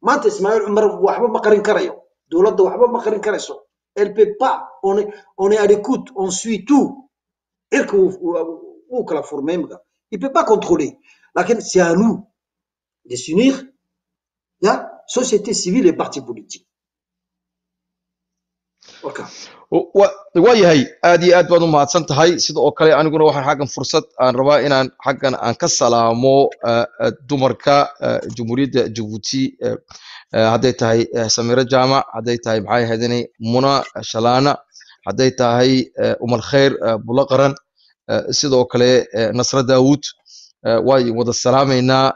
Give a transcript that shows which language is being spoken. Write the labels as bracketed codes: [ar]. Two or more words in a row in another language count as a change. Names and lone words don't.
[fr] Elle ne peut pas, on est à l'écoute, on suit tout. Il ne peut pas contrôler. C'est à nous de s'unir, la société civile et partis politiques. [so] waayahay aad iyo aad baad u mahadsan tahay sida oo kale aniguna waxaan xaggan fursad aan rabaa inaan xaggan aan ka salaamo dumarka jamhuuriyadda Djibouti hadday tahay Samira Jaamac hadday tahay maxay ahaydeen Muna Shalaana hadday tahay Umar Khair Bulaqaran sidoo kale Nasra Daawud way wada salaameynaa